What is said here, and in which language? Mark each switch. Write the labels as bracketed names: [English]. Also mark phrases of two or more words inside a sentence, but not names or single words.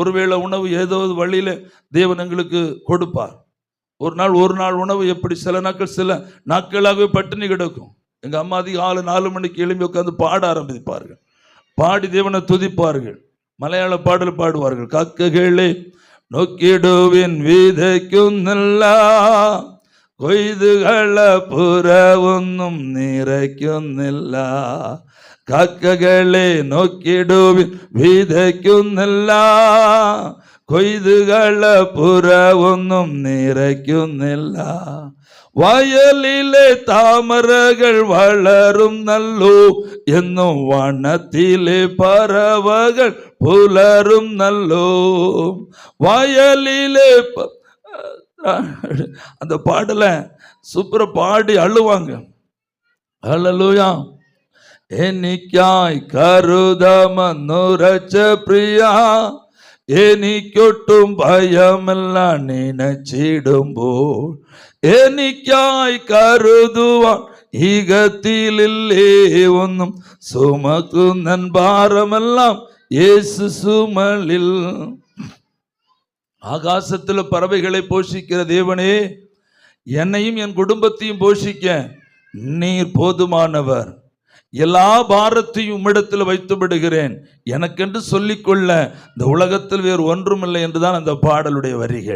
[Tamil] ஒருவேளை உணவு ஏதோ வழியில் தேவன் எங்களுக்கு கொடுப்பார். ஒரு நாள் உணவு எப்படி சில நாட்களாகவே பட்டினி கிடக்கும். எங்கள் அம்மா அதிகம் 4 மணிக்கு எழும்பி உட்காந்து பாட ஆரம்பிப்பார்கள், பாடி தேவனை துதிப்பார்கள், மலையாள பாடல் பாடுவார்கள். [Malayalam] കാക്കകളെ നോക്കിടുവിൻ വിതയ്ക്കുന്നില്ല, കൊയ്തുകള പുറവൊന്നും നിറയ്ക്കുന്നില്ല. കാക്കകളെ നോക്കിടുവിൻ വിതയ്ക്കുന്നില്ല, കൊയ്തുകള പുറവൊന്നും നിറയ്ക്കുന്നില്ല. വയലിലെ താമരകൾ വളരും നല്ലോ, എന്നും വനത്തിലെ പറവകൾ പുലരും നല്ലോ. [Tamil] வயலிலே அந்த பாடல சூப்பர பாடி அழுவாங்க. ஹல்லேலூயா. [Malayalam] എനിക്കായി കരുതമെന്നുറച്ച പ്രിയ, എനിക്കൊട്ടും ഭയമല്ല നിനച്ചിടുമ്പോൾ. എനിക്കായി കരുതുവാൻ ഈകത്തിലില്ലേ ഒന്നും, സുമക്കുന്നൻ ഭാരമെല്ലാം യേശു ചുമലിൽ. [Tamil] ஆகாசத்தில் பறவைகளை போஷிக்கிற தேவனே, என்னையும் என் குடும்பத்தையும் போஷிக்க நீர் போதுமானவர். எல்லா பாரத்தையும் உம்மிடத்தில் வைத்து விடுகிறேன், எனக்கென்று சொல்லிக்கொள்ள இந்த உலகத்தில் வேறு ஒன்றுமில்லை என்றுதான் அந்த பாடலுடைய வரிகள்.